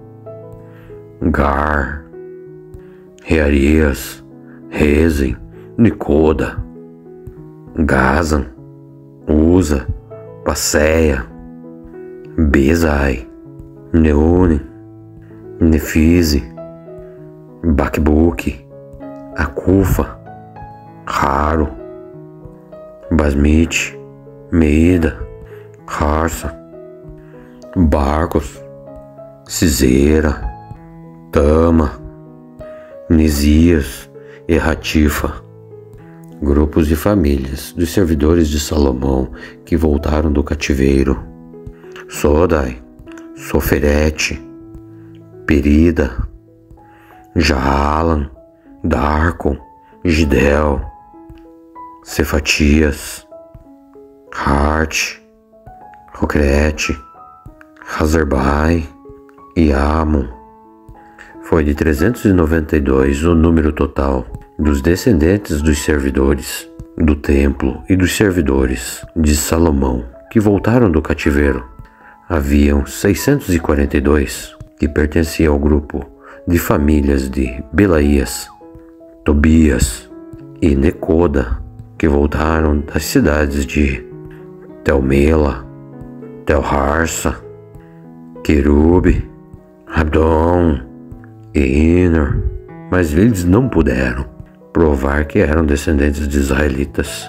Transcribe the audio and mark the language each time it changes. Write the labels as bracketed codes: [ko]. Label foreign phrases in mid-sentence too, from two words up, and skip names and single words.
[pt] Gar, Rearias, Rezem, Nicoda, Gazan, Uza, Passeia, Bezai, Neune, Nefise, Bakbuque, Akufa, Raro, Basmite, Meida, Harsa, Barcos, Cisera, Tama, Nisias e Ratifa. Grupos de famílias dos servidores de Salomão que voltaram do cativeiro. Sodai, Soferete, Perida, Jaalan, Darcon, Gidel, Cefatias, Hart, Rocrete, Hazarbai e Amon. Foi de 392 o número total dos descendentes dos servidores do templo e dos servidores de Salomão que voltaram do cativeiro. Haviam 642 que pertenciam ao grupo de famílias de Belaías, Tobias e Necoda, que voltaram das cidades de Telmela, Telharsa, Querube, Adom e Iner, mas eles não puderam provar que eram descendentes de israelitas.